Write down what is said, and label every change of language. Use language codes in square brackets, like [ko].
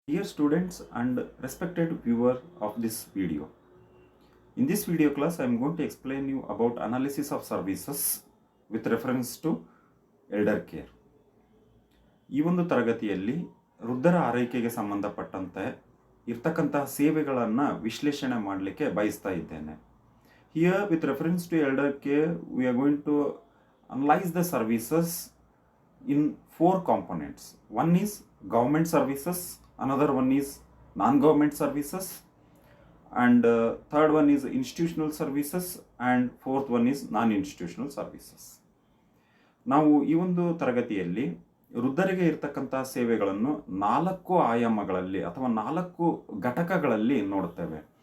[en] Dear students and respected viewer of this video. In this video class, I am going to explain you about analysis of services with reference to elder care. [kn] ಈ ಒಂದು ತರಗತಿಯಲ್ಲಿ ವೃದ್ಧರ ಆರೈಕೆಗೆ ಸಂಬಂಧಪಟ್ಟಂತೆ ಇರ್ತಕ್ಕಂತಹ ಸೇವೆಗಳನ್ನು ವಿಶ್ಲೇಷಣೆ ಮಾಡಲಿಕ್ಕೆ ಬಯಸ್ತಾ ಇದ್ದೇನೆ. [en] Here with reference to elder care, we are going to analyze the services in four components. One is government services, another one is non-government services, and third one is institutional services, and fourth one is non-institutional services. [kn] ನಾವು ಈ ಒಂದು ತರಗತಿಯಲ್ಲಿ ವೃದ್ಧರಿಗೆ ಇರತಕ್ಕಂತಹ ಸೇವೆಗಳನ್ನು 4 ಆಯಾಮಗಳಲ್ಲಿ ಅಥವಾ 4 ಘಟಕಗಳಲ್ಲಿ ನೋಡುತ್ತೇವೆ.